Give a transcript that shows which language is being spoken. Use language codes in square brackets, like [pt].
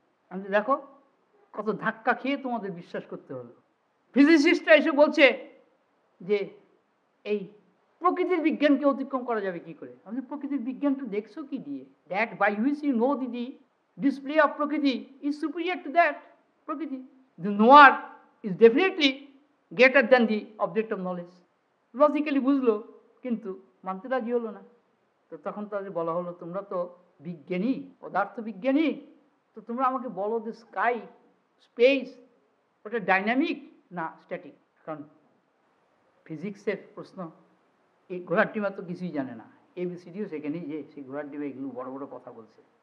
[bn] আমি দেখো কত ধাক্কা খেয়ে তোমাদের বিশ্বাস করতে হলো। ফিজিসিস্টরা এসে বলছে যে এই প্রকৃতির বিজ্ঞানকে অতিক্রম করা যাবে কি করে? আমি প্রকৃতির বিজ্ঞানটা দেখছো কি দিয়ে? [en] That by which you know the display of prakriti is superior to that prakriti. The knower is definitely greater than the object of knowledge. [bn] Logically বুঝলো, কিন্তু মানতে রাজি হলো না। তো তখন তাদের বলা হলো তোমরা তো বিজ্ঞানী, পদার্থ বিজ্ঞানী, তো তোমরা আমাকে বলো যে স্কাই, স্পেস, ওটা ডাইনামিক না স্ট্যাটিক? কারণ ফিজিক্সের প্রশ্ন, এই ঘোড়ার ডিমা তো কিছুই জানে না, এবিসিডিও সেখানেই যে সেই ঘোড়ার ডিমা এগুলো বড় বড় কথা বলছে।